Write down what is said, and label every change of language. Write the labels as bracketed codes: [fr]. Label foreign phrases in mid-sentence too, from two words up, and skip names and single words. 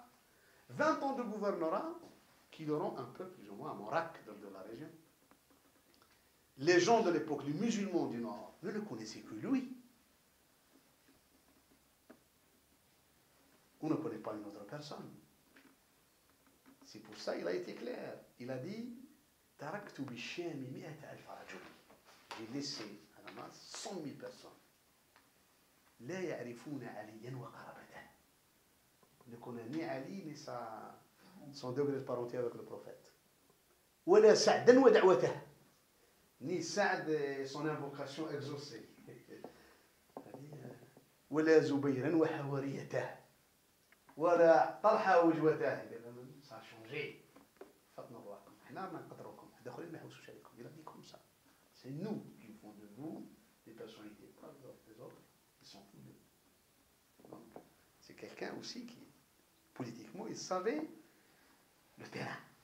[fr] 20 ans de gouvernorat qui le rend un peu plus ou moins moraque de la région. Les gens de l'époque, les musulmans du Nord, ne le connaissaient que lui. On ne connaît pas une autre personne. C'est pour ça qu'il a été clair. [ar] Il a dit تركت بالشام مئة ألف رجل. [fr] J'ai laissé à Damas 100 000 personnes. [ar] لا يعرفون عليا وقرابته. [fr] Ne connaît ni Ali ni son degré de parenté avec le prophète. [ar] ولا سعدا ودعوته. [fr] Ni Saad et son invocation exaucée. [ar] ولا زبيرا وحواريته. ولا طلحة وجوته. [fr] Ça a changé. Il a dit comme ça. C'est nous qui font de vous des personnalités, pas les autres. Ils s'en foutent d'eux. C'est quelqu'un aussi qui, politiquement, il savait le terrain.